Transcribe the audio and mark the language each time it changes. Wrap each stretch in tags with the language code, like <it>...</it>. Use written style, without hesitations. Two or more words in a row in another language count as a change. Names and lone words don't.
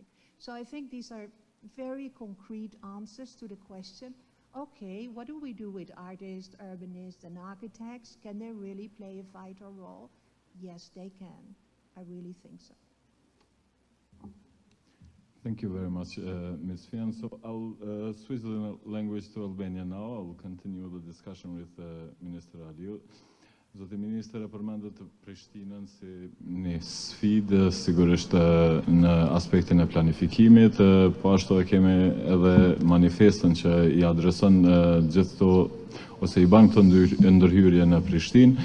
<en>So I think these are very concrete answers to the question, okay, what do we do with artists, urbanists, and architects? Can they really play a vital role? Yes, they can. I really think so. Thank you very much, Ms. Fian. So I'll switch the language to Albanian now. I'll continue the discussion with Minister Aliu.</en> <sq>Zoti Minister, e përmendet Prishtinën si një sfidë, sigurisht në aspektin e planifikimit, po ashtu e kemi edhe manifestën që i adreson gjithë këto, ose i ban këto ndërhyrje në Prishtinë.</sq>